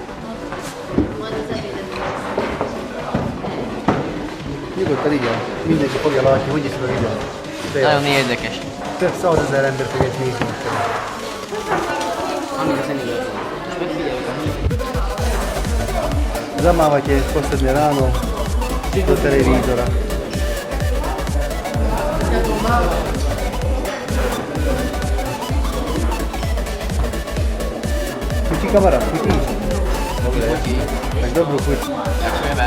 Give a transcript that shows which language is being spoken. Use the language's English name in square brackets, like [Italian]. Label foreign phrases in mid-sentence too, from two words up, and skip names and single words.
[Hungarian] Nyugodtan igen, mindenki fogja látni, hogy is meg ide. Nagyon érdekes. Több 100 000 ember fogja ezt nézni. [Slovak] Zamávate posledné ráno do televízora. Chuti kamarát, chuti? Dobre. Tak dobrú chuť. Ďakujeme.